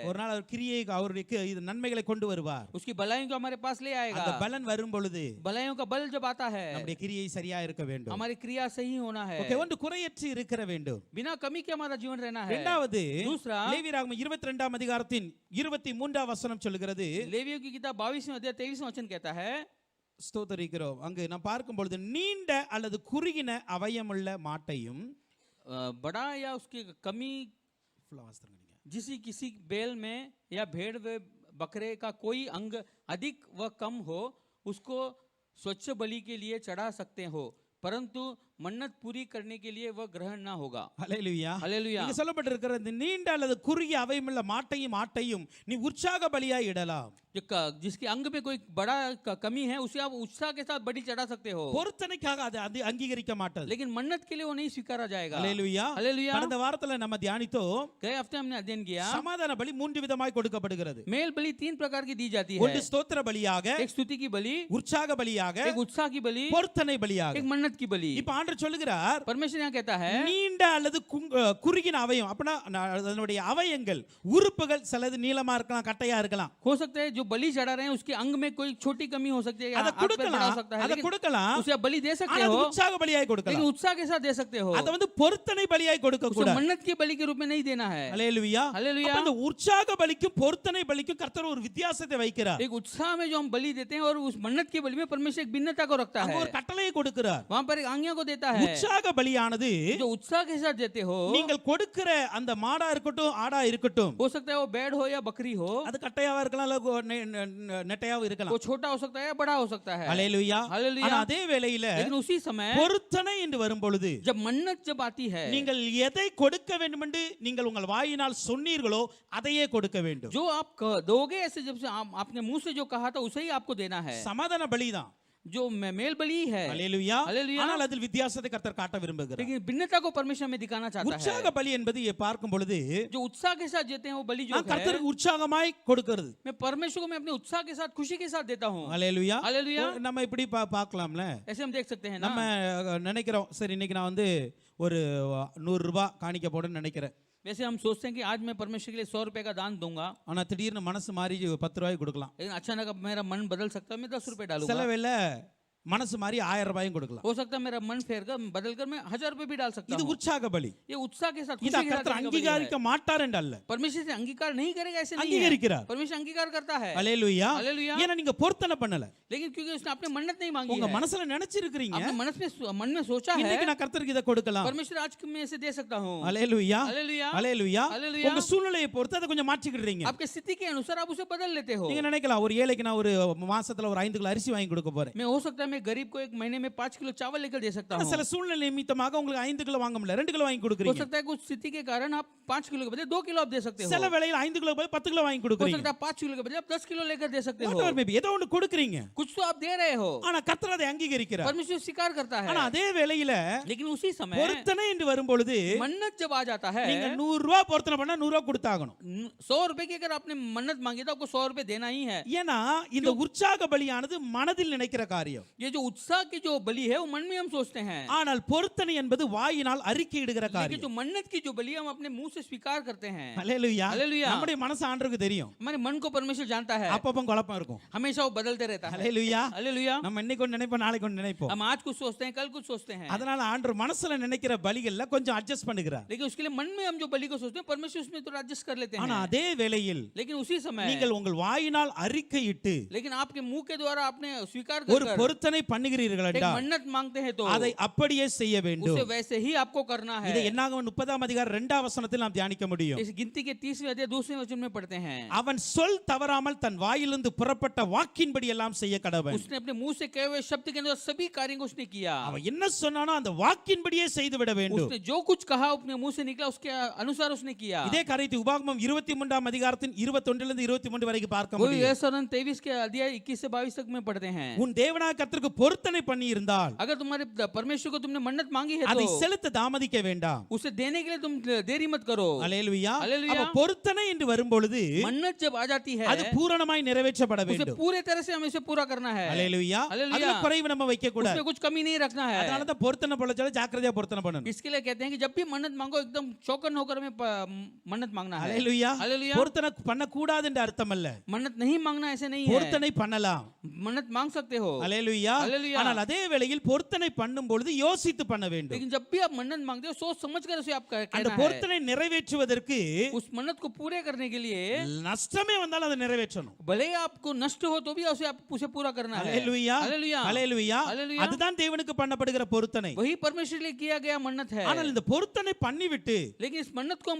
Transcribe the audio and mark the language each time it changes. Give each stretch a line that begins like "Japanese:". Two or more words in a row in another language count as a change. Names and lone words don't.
Tamil: ஒரு நாள் அவர் கிரியை அவருடைய இது நன்மைகளை கொண்டு வருவார்.
Hindi: उसकी भलाइयों को हमारे पास ले आएगा।
Tamil: அந்த பலன் வரும் பொழுது
Hindi: भलाइयों का बल जब आता है
Tamil: நம்முடைய கிரியை சரியா இருக்க வேண்டும்.
Hindi: हमारी क्रिया सही होना है।
Tamil: ஓகே, ஒன்று குறையற்று இருக்க வேண்டும்.
Hindi: बिना कमी के हमारा जीवन रहना है।
Tamil: இரண்டாவது,
Hindi: दूसरा,
Tamil: லேவியராகமம் 22ஆம் அதிகாரத்தின் 23ஆம் வசனம் சொல்கிறது,
Hindi: लेवियों की किताब 22वें अध्याय 23वां वचन कहता है,
Tamil: ஸ்தோத்திரிக்கிறோம். அங்கு நான் பார்க்கும் பொழுது, நீண்ட அல்லது குறுகின அவயமுள்ள மாட்டையும்
Hindi: बड़ा या उसकी कमी किसी बैल में या भेड़ व बकरे का कोई अंग अधिक व कम हो उसको स्वच्छ बलि के लिए चढ़ा सकते हो, परंतु मन्नत पूरी करने के लिए वह ग्रहण ना होगा।
Tamil: ஹல்லேலூயா.
Hindi: हालेलुया।
Tamil: இங்க சொல்லப்பட்டிருக்கிற இந்த நீண்ட அல்லது குறுகிய அவயமுள்ள மாட்டையும் ஆட்டையும் நீ உற்சாக பலியாய் இடலாம்.
Hindi: जिसके अंग में कोई बड़ा कमी है उसे आप उत्साह के साथ बलि चढ़ा सकते हो,
Tamil: பொருத்தனைக்காக அது அங்கீகரிக்க மாட்டது.
Hindi: लेकिन मन्नत के लिए वो नहीं स्वीकारा जाएगा।
Tamil: ஹல்லேலூயா.
Hindi: हालेलुया।
Tamil: கடந்த வாரத்துல நம்ம தியானித்தோம்,
Hindi: गए हफ्ते हमने अध्ययन किया,
Tamil: சமாதான பலி 3 விதமாய் கொடுக்கப்படுகிறது.
Hindi: मेल बलि 3 प्रकार की दी जाती है।
Tamil: ஒன்று ஸ்தோத்திர பலியாக,
Hindi: एक स्तुति की बलि,
Tamil: உற்சாக பலியாக,
Hindi: एक उत्साह की बलि,
Tamil: பொருத்தனை பலியாக.
Hindi: एक मन्नत की बलि।
Tamil: இப்ப ஆண்டவர் சொல்லுகிறார்,
Hindi: परमेश्वर यहाँ कहता है
Tamil: நீண்ட அல்லது குறுகின அவயம், அப்படின்னா அதனுடைய அவயங்கள் உறுப்புகள் சிலது நீளமா இருக்கலாம், கட்டையா இருக்கலாம்.
Hindi: हो सकता है जो बलि चढ़ा रहे हैं उसके अंग में कोई छोटी कमी हो सकती है,
Tamil: அதை
Hindi: हाथ पैर बड़ा हो
Tamil: கொடுக்கலாம்,
Hindi: सकता है,
Tamil: அதை
Hindi: लेकिन
Tamil: கொடுக்கலாம்.
Hindi: उसे आप बलि दे सकते
Tamil: ஆனா அது
Hindi: हो,
Tamil: உற்சாக பலியாய்
Hindi: लेकिन
Tamil: கொடுக்கலாம்.
Hindi: उत्साह के साथ दे सकते हो।
Tamil: அதை பொருத்தனை பலியாய் கொடுக்க
Hindi: उसे
Tamil: கூடாது.
Hindi: मन्नत की बलि के रूप में नहीं देना है।
Tamil: ஹல்லேலூயா.
Hindi: हालेलुया।
Tamil: அப்ப இந்த உற்சாக பலிக்கும் பொருத்தனை பலிக்கும் கர்த்தர் ஒரு வித்தியாசத்தை வைக்கிறார்.
Hindi: एक उत्साह में जो हम बलि देते हैं और उस मन्नत की बलि में परमेश्वर एक भिन्नता को रखता
Tamil: அங்க
Hindi: है।
Tamil: ஒரு கட்டளையை கொடுக்கிறார்.
Hindi: वहां पर एक आज्ञा को देता देता है।
Tamil: உற்சாக பலியானது
Hindi: जो उत्साह के साथ देते हो,
Tamil: நீங்கள் கொடுக்கிற அந்த மாடா இருக்கட்டும் ஆடா இருக்கட்டும்,
Hindi: हो सकता है वो बैड हो या बकरी हो,
Tamil: அது கட்டையாவா இருக்கலாம் இல்ல நெட்டையாவும்
Hindi: वो
Tamil: இருக்கலாம்.
Hindi: छोटा हो सकता है या बड़ा हो सकता है।
Tamil: அல்லேலூயா.
Hindi: हालेलुया।
Tamil: ஆனா அதே வேளையில
Hindi: लेकिन उसी समय
Tamil: பொருத்தனை என்று வரும் பொழுது
Hindi: जब मन्नत जब आती है,
Tamil: நீங்கள் எதை கொடுக்க வேண்டும் என்று நீங்கள் உங்கள் வாயினால் சொன்னீர்களோ அதையே கொடுக்க வேண்டும்.
Hindi: जो आप दोगे ऐसे, जब से आपने मुंह से जो कहा था उसे ही आपको देना है।
Tamil: சமாதான பலிதான்.
Hindi: जो मेल बलि है,
Tamil: அல்லேலூயா.
Hindi: हालेलुया।
Tamil: ஆனால் அதில் வித்தியாசத்தை கர்த்தர் காட்ட விரும்புகிறார்.
Hindi: लेकिन भिन्नता को परमेश्वर में दिखाना चाहता
Tamil: உற்சாக
Hindi: है।
Tamil: பலி என்பது பார்க்கும் பொழுது
Hindi: जो उत्साह के साथ देते हैं वो बलि जो
Tamil: நான்
Hindi: है,
Tamil: கர்த்தருக்கு உற்சாகமாய் கொடுக்கிறது.
Hindi: मैं परमेश्वर को मैं अपने उत्साह के साथ खुशी के साथ देता हूँ।
Tamil: அல்லேலூயா.
Hindi: हालेलुया।
Tamil: நம்ம இப்படி பார்க்கலாம்ல.
Hindi: ऐसे हम देख सकते हैं
Tamil: நம்ம
Hindi: ना।
Tamil: நினைக்கிறோம் சரி இன்னைக்கு நான் வந்து ஒரு 100 ரூபாய் காணிக்க போடுன்னு நினைக்கிறேன்.
Hindi: वैसे हम सोचते हैं कि आज मैं परमेश्वर के लिए 100 रुपए का दान दूंगा,
Tamil: ஆனா திடீர்னு மனசு மாறி 10 ரூபாய் கொடுக்கலாம்.
Hindi: लेकिन अचानक अब मेरा मन बदल सकता है, मैं 10 रुपए
Tamil: சில
Hindi: डालूंगा।
Tamil: வேளை மனசு மாறி 1000 ரூபாயும் கொடுக்கலாம்.
Hindi: हो सकता है मेरा मन फेर कर बदल कर मैं 1000 रुपए भी डाल सकता
Tamil: இது
Hindi: हूँ।
Tamil: உற்சாக பலி.
Hindi: ये उत्साह के साथ
Tamil: இத
Hindi: खुशी के साथ
Tamil: கர்த்தர்
Hindi: देने का बलि
Tamil: அங்கீகரிக்க
Hindi: है।
Tamil: மாட்டார் என்று அல்ல,
Hindi: परमेश्वर से अंगीकार नहीं करेगा ऐसे नहीं है।
Tamil: அங்கீகரிக்கிறார்.
Hindi: परमेश्वर अंगीकार करता है।
Tamil: அல்லேலூயா.
Hindi: हालेलुया।
Tamil: ஏன்னா நீங்க பொருத்தனை பண்ணல,
Hindi: लेकिन क्योंकि उसने अपने मन्नत नहीं मांगी
Tamil: உங்க
Hindi: है,
Tamil: மனசுல நினைச்சிருக்கீங்க
Hindi: अपने मन में सोचा है,
Tamil: இன்னைக்கு நான் கர்த்தருக்கு இத கொடுக்கலாம்.
Hindi: परमेश्वर आज मैं इसे दे सकता हूँ।
Tamil: அல்லேலூயா.
Hindi: हालेलुया।
Tamil: அல்லேலூயா.
Hindi: हालेलुया।
Tamil: உங்க சூழ்நிலையை பொறுத்து அதை கொஞ்சம் மாற்றிக்கிடுறீங்க.
Hindi: आपके स्थिति के अनुसार आप उसे बदल लेते हो।
Tamil: நீங்க நினைக்கலாம் ஒரு ஏழைக்கு நான் ஒரு மாசத்துல ஒரு 5 கிலோ அரிசி வாங்கி கொடுக்க போறேன்.
Hindi: मैं हो सकता है मैं गरीब को एक महीने में 5 किलो चावल लेकर दे सकता
Tamil: ஆனா
Hindi: हूँ।
Tamil: சில சூழ்நிலை நிமித்தமாக உங்களுக்கு 5 கிலோ வாங்க முடியல, 2 கிலோ வாங்கி
Hindi: हो
Tamil: கொடுக்குறீங்க.
Hindi: सकता है कुछ स्थिति के कारण आप 5 किलो के बदले 2 किलो आप दे सकते हो।
Tamil: சில வேளையில் 5 கிலோ பதில் 10 கிலோ வாங்கி
Hindi: हो
Tamil: கொடுக்குறீங்க.
Hindi: सकता है 5 किलो के बदले आप 10 किलो लेकर दे सकते हो।
English: Whatever may be,
Tamil: ஏதோ ஒன்று கொடுக்குறீங்க.
Hindi: कुछ तो आप दे रहे हो,
Tamil: ஆனா கர்த்தர் அதை அங்கீகரிக்கிறார்.
Hindi: परमेश्वर स्वीकार करता है।
Tamil: ஆனா அதே வேளையில
Hindi: लेकिन उसी समय
Tamil: பொருத்தனை என்று வரும் பொழுது
Hindi: मन्नत जब आ जाता है,
Tamil: நீங்க 100 ரூபாய் பொருத்தனை பண்ணா 100 ரூபாய் கொடுத்தாகணும்.
Hindi: 100 रुपए की अगर आपने मन्नत मांगी तो आपको 100 रुपए देना ही है।
Tamil: ஏன்னா இந்த உற்சாக பலியானது மனதில் நினைக்கிற காரியம்.
Hindi: ये जो उत्साह की जो बलि है वो मन में हम सोचते हैं,
Tamil: ஆனால் பொருத்தனை என்பது வாயினால் அறிக்கையிடுகிற
Hindi: लेकिन
Tamil: காரியம்.
Hindi: जो मन्नत की जो बलि है हम अपने मुंह से स्वीकार करते हैं।
Tamil: அல்லேலூயா.
Hindi: हालेलुया।
Tamil: நம்முடைய மனசு ஆண்டவருக்கு தெரியும்.
Hindi: हमारे मन को परमेश्वर जानता है,
Tamil: அப்பப்போ குழப்பம் இருக்கும்.
Hindi: हमेशा वो बदलते रहता है।
Tamil: அல்லேலூயா.
Hindi: हालेलुया।
Tamil: நம்ம இன்னைக்கு ஒன்று நினைப்போம், நாளைக்கு ஒன்று நினைப்போம்.
Hindi: हम आज कुछ सोचते हैं, कल कुछ सोचते हैं,
Tamil: அதனால ஆண்டவர் மனசுல நினைக்கிற பலிகள்ல கொஞ்சம் அட்ஜஸ்ட் பண்ணுகிறார்.
Hindi: लेकिन उसके लिए मन में हम जो बलि को सोचते हैं परमेश्वर उसमें थोड़ा एडजस्ट कर लेते
Tamil: ஆனா
Hindi: हैं।
Tamil: அதே வேளையில்
Hindi: लेकिन उसी समय
Tamil: நீங்கள் உங்கள் வாயினால் அறிக்கையிட்டு
Hindi: लेकिन आपके मुंह के द्वारा आपने स्वीकार
Tamil: ஒரு
Hindi: कर
Tamil: பொருத்தனை பண்ணுகிறீர்கள்
Hindi: एक
Tamil: என்றால்
Hindi: मन्नत मांगते हैं तो
Tamil: அதை அப்படியே செய்ய வேண்டும்.
Hindi: उसे वैसे ही आपको करना है।
Tamil: இதை என்னாகமம் 30ஆம் அதிகாரம் 2ஆம் வசனத்தில் நாம் தியானிக்க முடியும்.
Hindi: इस गिनती के 30वें अध्याय 2वें वचन में पढ़ते हैं,
Tamil: அவன் சொல் தவறாமல் தன் வாயிலிருந்து புறப்பட்ட வாக்கின்படி எல்லாம் செய்ய கடவன்.
Hindi: उसने अपने मुंह से कहे हुए शब्द के अनुसार सभी कार्यों को उसने किया।
Tamil: அவன் என்ன சொன்னானோ அந்த வாக்கின்படியே செய்து விட வேண்டும்.
Hindi: उसने जो कुछ कहा अपने मुंह से निकला उसके अनुसार उसने किया।
Tamil: இதே காரியத்தை உபாகமம் 23ஆம் அதிகாரத்தின் 21 லிருந்து 23 வரைக்கும் பார்க்க
Hindi: वही
Tamil: முடியும்.
Hindi: यशायाह 23 के अध्याय 21 से 22 तक में पढ़ते हैं,
Tamil: உன் தேவனாகிய கர்த்தருக்கு பொருத்தனை பண்ணி இருந்தால்
Hindi: अगर तुम्हारे परमेश्वर को तुमने मन्नत मांगी है
Tamil: அதை
Hindi: तो
Tamil: செலுத்த தாமதிக்க வேண்டாம்.
Hindi: उसे देने के लिए तुम देरी मत करो।
Tamil: அல்லேலூயா. அல்லேலூயா. அப்ப பொருத்தனை என்று வரும் பொழுது
Hindi: मन्नत जब आ जाती है
Tamil: அது பூரணமாய் நிறைவேற்றப்பட
Hindi: उसे
Tamil: வேண்டும்.
Hindi: पूरे तरह से हमें इसे पूरा करना है।
Tamil: அல்லேலூயா. அல்லேலூயா. அதுல குறைவு நம்ம வைக்க கூடாது.
Hindi: उसमें कुछ कमी नहीं रखना है।
Tamil: அதனால தான் பொருத்தனை பொழச்சால ஜாக்கிரதையா பொருத்தனை பண்ணணும்.
Hindi: इसके लिए कहते हैं कि जब भी मन्नत मांगो एकदम चौकन होकर हमें मन्नत मांगना है।
Tamil: அல்லேலூயா.
Hindi: हालेलुया।
Tamil: பொருத்தனை பண்ண கூடாது என்று அர்த்தம் அல்ல.
Hindi: मन्नत नहीं मांगना ऐसे नहीं है,
Tamil: பொருத்தனை பண்ணலாம்.
Hindi: मन्नत मांग सकते हो।
Tamil: அல்லேலூயா.
Hindi: हालेलुया।
Tamil: ஆனால் அதே வேளையில் பொருத்தனை பண்ணும் பொழுது யோசித்து பண்ண வேண்டும்.
Hindi: लेकिन जब भी आप मन्नत मांगते हो सोच समझ कर उसे आप
Tamil: அந்த
Hindi: कहना है।
Tamil: பொருத்தனை நிறைவேற்றுவதற்கு
Hindi: उस मन्नत को पूरे करने के लिए
Tamil: நஷ்டமே வந்தாலும் அதை நிறைவேற்றணும்.
Hindi: भले ही आपको नष्ट हो तो भी उसे पूरा करना है।
Tamil: அல்லேலூயா.
Hindi: हालेलुया।
Tamil: அல்லேலூயா.
Hindi: हालेलुया।
Tamil: அதுதான் தேவனுக்கு பண்ணப்படுகிற பொருத்தனை.
Hindi: वही परमेश्वर के लिए किया गया मन्नत है।
Tamil: ஆனால் இந்த பொருத்தனை பண்ணிவிட்டு
Hindi: लेकिन इस मन्नत को हम